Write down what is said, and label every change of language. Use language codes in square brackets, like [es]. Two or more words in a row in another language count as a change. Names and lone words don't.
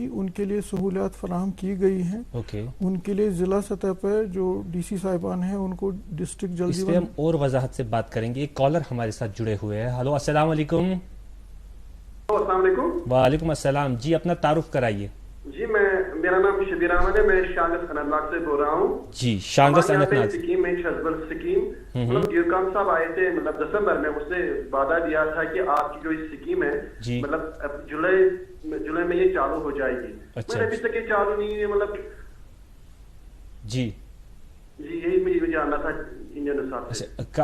[ur] ان کے لیے سہولیات فراہم کی گئی ہیں. ان کے لیے ضلع سطح پر جو ڈی سی صاحبان ہیں ان کو ڈسٹرکٹ جل جیون, اس پہ ہم اور وضاحت سے بات کریں گے. ایک کالر ہمارے ساتھ جڑے ہوئے ہیں. ہلو السلام علیکم. السلام علیکم. وعلیکم السلام. جی اپنا تعارف کرائیے. جی میرا نام شبیر احمد ہے, میں شانگس اننت ناگ سے بول رہا ہوں. جی شانگس اننت ناگ سکیم میں چھتبل سکیم, مطلب گیرکان صاحب آئے تھے مطلب دسمبر میں, اس نے وعدہ دیا تھا کہ آپ کی جو یہ سکیم ہے مطلب جولائی میں یہ چالو ہو جائے گی. میں ابھی تک یہ چالو نہیں ہے. مطلب جی یہی مجھے جاننا تھا انجن صاحب.